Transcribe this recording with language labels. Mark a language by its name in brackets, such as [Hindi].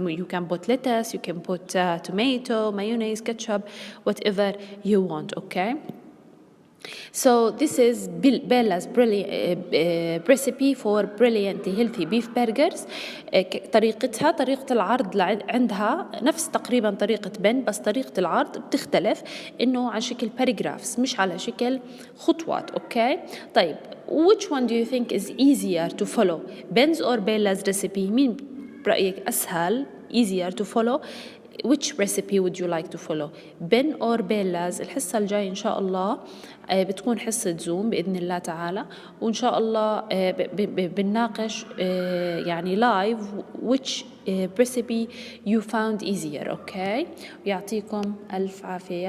[English] You can put lettuce, you can put tomato, mayonnaise, ketchup, whatever you want. Okay. So this is Bella's recipe for brilliant healthy beef burgers. [Arabic] طريقة العرض عندها نفس تقريبا طريقة بن، بس طريقة العرض بتختلف إنه على شكل paragraphs مش على شكل خطوات. أوكي. [English] طيب which one do you think is easier to follow, Ben's or Bella's recipe؟ [Arabic] مين برأيك أسهل [English] easier to follow؟ Which recipe would you like to follow, Ben or Bella's؟ [Arabic] الحصة الجاي إن شاء الله بتكون حصة زوم بإذن الله تعالى، وإن شاء الله بنناقش يعني [English] live which recipe you found easier. Okay. [Arabic] يعطيكم ألف عافية.